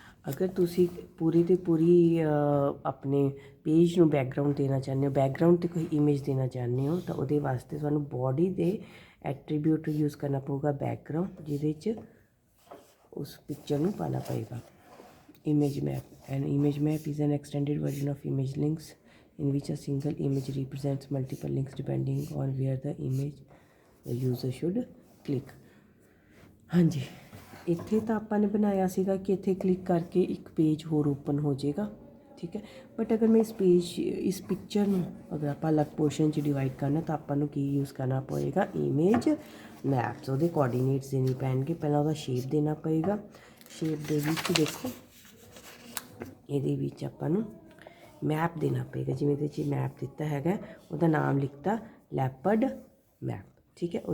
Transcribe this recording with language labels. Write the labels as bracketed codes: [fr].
[pa] ਅਗਰ ਤੁਸੀਂ ਪੂਰੀ ਦੀ ਪੂਰੀ ਆਪਣੇ ਪੇਜ ਨੂੰ ਬੈਕਗਰਾਊਂਡ ਦੇਣਾ ਚਾਹੁੰਦੇ ਹੋ, ਬੈਕਗਰਾਊਂਡ 'ਤੇ ਕੋਈ ਇਮੇਜ ਦੇਣਾ ਚਾਹੁੰਦੇ ਹੋ ਤਾਂ ਉਹਦੇ ਵਾਸਤੇ ਤੁਹਾਨੂੰ ਬੋਡੀ ਦੇ ਐਟਰੀਬਿਊਟ ਯੂਜ਼ ਕਰਨਾ ਪਊਗਾ ਬੈਕਗਰਾਊਂਡ, ਜਿਹਦੇ 'ਚ ਉਸ ਪਿਕਚਰ ਨੂੰ ਪਾਉਣਾ ਪਏਗਾ। [en] Image map, an image map is an extended version of image links in which a single image represents multiple links depending on where the image the user should click। [pa] ਹਾਂਜੀ, ਇੱਥੇ ਤਾਂ ਆਪਾਂ ਨੇ ਬਣਾਇਆ ਸੀਗਾ ਕਿ ਇੱਥੇ ਕਲਿੱਕ ਕਰਕੇ ਇੱਕ ਪੇਜ ਹੋਰ ਓਪਨ ਹੋ ਜਾਏਗਾ, ਠੀਕ ਹੈ। ਬਟ ਅਗਰ ਮੈਂ ਇਸ ਪਿਕਚਰ ਨੂੰ ਅਗਰ ਆਪਾਂ ਅਲੱਗ ਪੋਰਸ਼ਨ 'ਚ ਡਿਵਾਈਡ ਕਰਨਾ ਤਾਂ ਆਪਾਂ ਨੂੰ ਕੀ ਯੂਜ਼ ਕਰਨਾ ਪਏਗਾ, ਇਮੇਜ ਮੈਪਸ। ਉਹਦੇ ਕੋਆਰਡੀਨੇਟਸ ਦੇਣੇ ਪੈਣਗੇ, ਪਹਿਲਾਂ ਉਹਦਾ ਸ਼ੇਪ ਦੇਣਾ ਪਏਗਾ। ਸ਼ੇਪ ਦੇ ਵਿੱਚ ਦੇਖੋ ਇਹਦੇ ਵਿੱਚ ਆਪਾਂ ਨੂੰ ਮੈਪ ਦੇਣਾ ਪਏਗਾ, ਜਿਵੇਂ ਇਹਦੇ 'ਚ ਮੈਪ ਦਿੱਤਾ ਹੈਗਾ, ਉਹਦਾ ਨਾਮ ਲਿਖਤਾ ਲੈਪਰਡ ਮੈਪ, ਠੀਕ ਹੈ।